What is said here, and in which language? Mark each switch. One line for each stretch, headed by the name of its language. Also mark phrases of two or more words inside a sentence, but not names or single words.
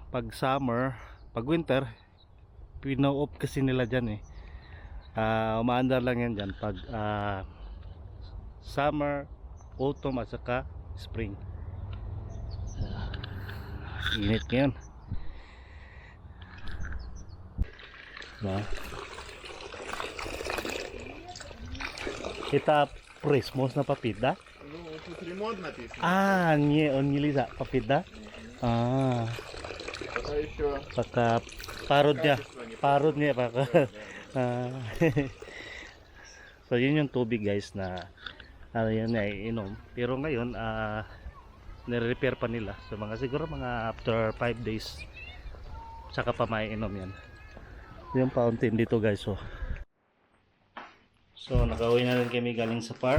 Filipino: Pag summer, pag winter, pino-off kasi nila dyan eh. Umaandar lang yan dyan. Pag summer, autumn at saka spring. Init ngayon. Diba?
Russian: Это пресс, можно попить, да? Ну, тут ремонт написан. Не, он нельзя попить, да? Пока еще Пока пару дня. качество не
Filipino: Parod niya baka.
Russian: Да.
Filipino: So yun yung tubig guys na yan na inom. Pero ngayon nire-repair pa nila. So siguro mga
English: after 5 days
Filipino: saka pa maiinom yan. Yung fountain dito guys. So nakauwi na rin kami galing sa park.